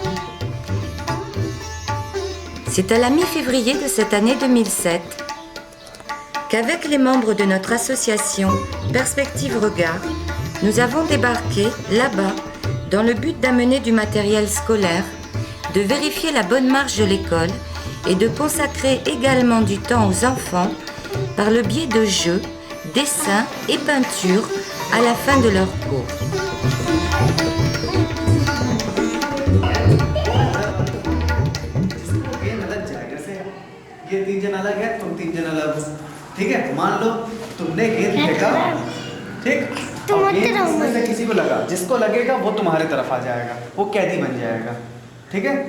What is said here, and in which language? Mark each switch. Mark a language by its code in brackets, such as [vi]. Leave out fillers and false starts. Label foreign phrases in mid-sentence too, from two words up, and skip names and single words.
[fr] C'est à la mi-février de cette année 2007 qu'avec les membres de notre association Perspective Regard, nous avons débarqué là-bas dans le but d'amener du matériel scolaire, de vérifier la bonne marche de l'école et de consacrer également du temps aux enfants par le biais de jeux, dessins et peintures à la fin de leur cours. [hi] ये 3 जन अलग है, तुम 3 जन अलग हो, ठीक है? मान लो तुमने गेंद फेंका, ठीक? अब गेंद इसमें से किसी को लगा, जिसको लगेगा वो तुम्हारे तरफ आ जाएगा, वो कैदी बन जाएगा, ठीक है?